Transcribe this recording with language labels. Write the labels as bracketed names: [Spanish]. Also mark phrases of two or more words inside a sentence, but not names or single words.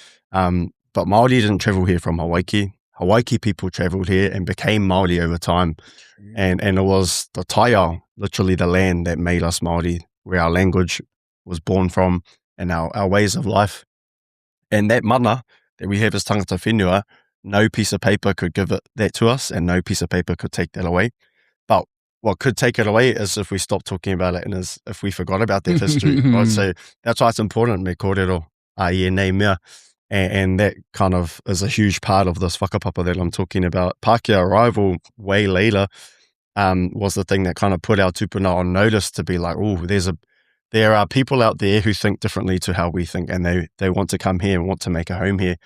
[English] But Māori didn't travel here from Hawaii. Hawaii people travelled here and became Māori over time. And it was the taiao, literally the land, that made us Māori, where our language was born from and our ways of life. And that mana that we have as [Māori] tangata whenua, [English] no piece of paper could give that to us, and no piece of paper could take that away. But what could take it away is if we stopped talking about it and if we forgot about that history. Right? So that's why it's important, [Māori] me kōrero ie nei mea. [English] And that kind of is a huge part of this whakapapa that I'm talking about. Pākehā arrival way later was the thing that kind of put our tupuna on notice to be like, oh, there are people out there who think differently to how we think, and they want to come here and want to make a home here.